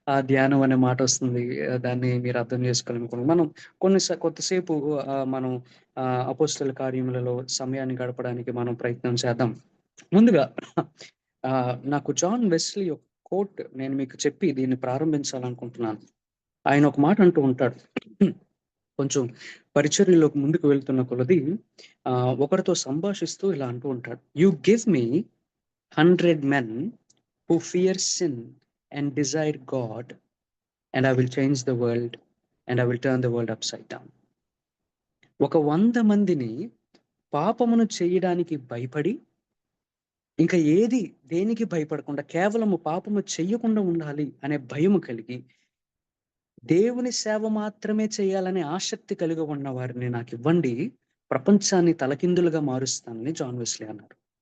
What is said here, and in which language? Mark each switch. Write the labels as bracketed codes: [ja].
[te] ధ్యానం అనే మాట వస్తుంది. దాన్ని మీరు అర్థం చేసుకోవాలనుకున్నాను. మనం కొంతసేపు మనం అపోస్తల కార్యములలో సమయాన్ని గడపడానికి మనం ప్రయత్నం చేద్దాం. ముందుగా నాకు జాన్ వెస్లీ యొక్క కోట్ నేను మీకు చెప్పి దీన్ని ప్రారంభించాలనుకుంటున్నాను. ఆయన ఒక మాట అంటూ ఉంటాడు. కొంచెం పరిచర్యలోకి ముందుకు వెళ్తున్న కొలది ఒకరితో సంభాషిస్తూ ఇలా అంటూ ఉంటాడు. [en] You give me 100 men who fear sin and desire God, and I will change the world and I will turn the world upside down. [te] ఒక 100 మందిని పాపమును చేయడానికి భయపడి, ఇంకా దేనికి భయపడకుండా కేవలము పాపము చెయ్యకుండా ఉండాలి అనే భయము కలిగి, దేవుని సేవ మాత్రమే చేయాలనే ఆసక్తి కలిగి ఉన్న వారిని నాకివ్వండి, ప్రపంచాన్ని తలకిందులుగా మారుస్తానని జాన్ వెస్లీ అన్నారు.